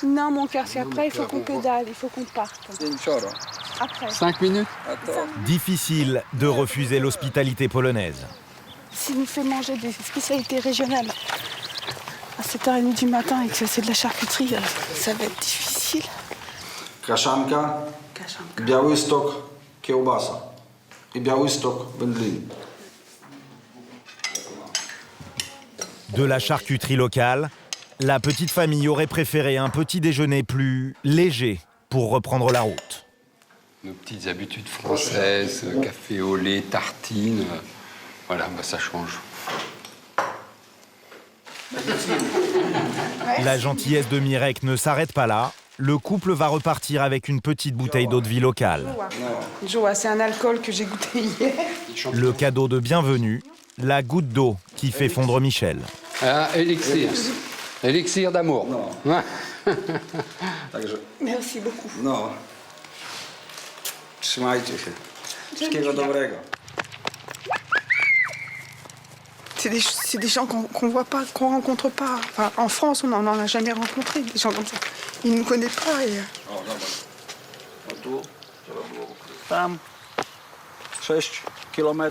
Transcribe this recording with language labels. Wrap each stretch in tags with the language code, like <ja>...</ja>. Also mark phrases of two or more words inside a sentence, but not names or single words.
<fr>Non, mon cœur, c'est après, il faut qu'on pédale, il faut qu'on parte. Après. 5 minutes. Difficile de refuser l'hospitalité polonaise. S'il nous fait manger des spécialités régionales à 7h30 du matin et que c'est de la charcuterie, ça va être difficile.</fr> <pl>Kaszanka, Białystok, kiełbasa i Białystok, wędliny.</pl> <fr>De la charcuterie locale, la petite famille aurait préféré un petit déjeuner plus léger pour reprendre la route. Nos petites habitudes françaises, café au lait, tartines, voilà, bah ça change. La gentillesse de Mirek ne s'arrête pas là. Le couple va repartir avec une petite bouteille d'eau de vie locale. Joa, c'est un alcool que j'ai goûté hier. Le cadeau de bienvenue, la goutte d'eau qui fait fondre Michel. Ah, élixir. Élixir d'amour. Ouais. Merci beaucoup.</fr> <pl>No. Trzymajcie się. Wszystkiego dobrego.</pl> <fr>C'est des gens qu'on voit pas, qu'on rencontre pas. Enfin, en France, on n'en a jamais rencontré, des gens comme ça. Ils ne nous connaissent pas. Et...</fr> <pl>Tam 6 km.</pl>